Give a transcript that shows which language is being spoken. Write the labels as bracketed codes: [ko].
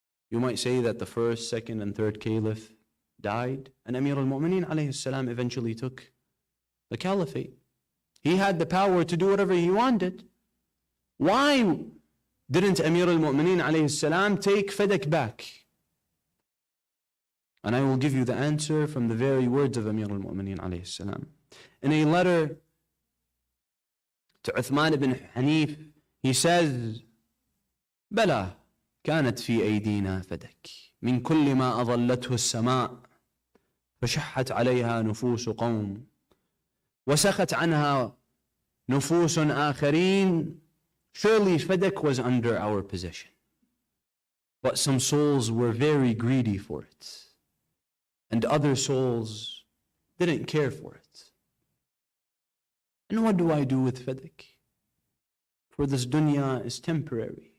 [en] You might say that the first, second, and third caliph died, and Amir al-Mu'mineen alayhi salam eventually took the caliphate. He had the power to do whatever he wanted. Why didn't Amir al-Mu'mineen alayhi salam take Fadak back? And I will give you the answer from the very words of Amir al-Mu'mineen alayhi salam. In a letter to Uthman ibn Hanif, he says, [ar] بلى كانت في أيدينا فدك من كل ما أظلته السماء فشحت عليها نفوس قوم وسخت عنها نفوس آخرين. [en] Surely Fadak was under our possession, but some souls were very greedy for it, and other souls didn't care for it. And what do I do with Fadak? For this dunya is temporary.